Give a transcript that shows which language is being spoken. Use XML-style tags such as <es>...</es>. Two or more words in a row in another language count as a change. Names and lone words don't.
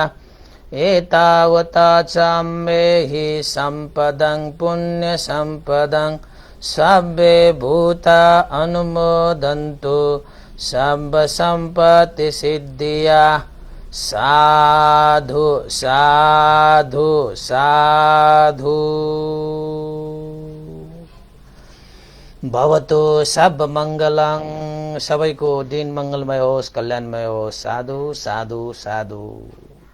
<pi>एतावता चम्मेहि सम्पदं पुण्यसम्पदं सब्बे भूता अनुमोदन्तु सर्व सम्पत्ति सिद्धिया। साधु साधु साधु। भवतु सब मंगलं।</pi> <ne>सबैको दिन मंगलमय होस्, कल्याणमय होस्।</ne> <pi>साधु साधु साधु।</pi>